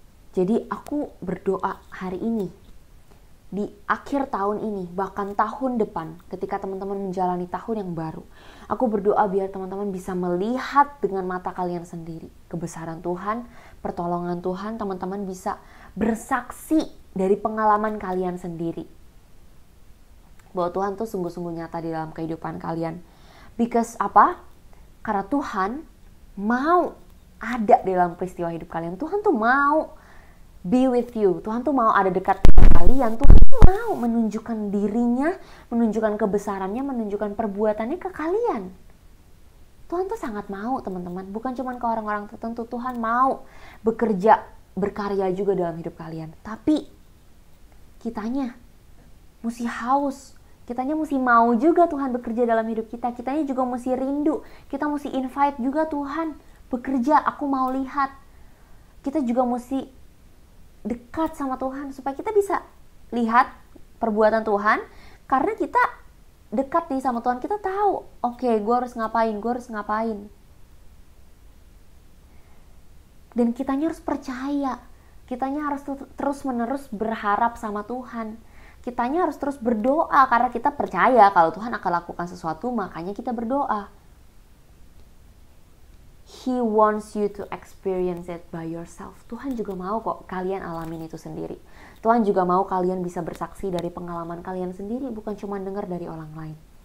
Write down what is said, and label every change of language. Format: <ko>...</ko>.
<id>Jadi aku berdoa hari ini, di akhir tahun ini, bahkan tahun depan, ketika teman-teman menjalani tahun yang baru, aku berdoa biar teman-teman bisa melihat dengan mata kalian sendiri kebesaran Tuhan, pertolongan Tuhan, teman-teman bisa bersaksi dari pengalaman kalian sendiri bahwa Tuhan tuh sungguh-sungguh nyata di dalam kehidupan kalian. Because apa? Karena Tuhan mau ada dalam peristiwa hidup kalian. Tuhan tuh mau</id> <en>be with you.</en> <id>Tuhan tuh mau ada dekat dengan kalian. Tuhan tuh mau menunjukkan dirinya, menunjukkan kebesarannya, menunjukkan perbuatannya ke kalian. Tuhan tuh sangat mau, teman-teman. Bukan cuma ke orang-orang tertentu. Tuhan mau bekerja, berkarya juga dalam hidup kalian. Tapi kitanya mesti haus. Kitanya mesti mau juga Tuhan bekerja dalam hidup kita. Kitanya juga mesti rindu. Kita mesti invite juga Tuhan bekerja. Aku mau lihat. Kita juga mesti dekat sama Tuhan supaya kita bisa lihat perbuatan Tuhan. Karena kita dekat nih sama Tuhan, kita tahu, oke, gue harus ngapain. Dan kitanya harus percaya. Kitanya harus terus-menerus berharap sama Tuhan. Kitanya harus terus berdoa karena kita percaya kalau Tuhan akan lakukan sesuatu, makanya kita berdoa.</id> <en>He wants you to experience it by yourself.</en> <id>Tuhan juga mau kok kalian alamin itu sendiri. Tuhan juga mau kalian bisa bersaksi dari pengalaman kalian sendiri, bukan cuma dengar dari orang lain.</id>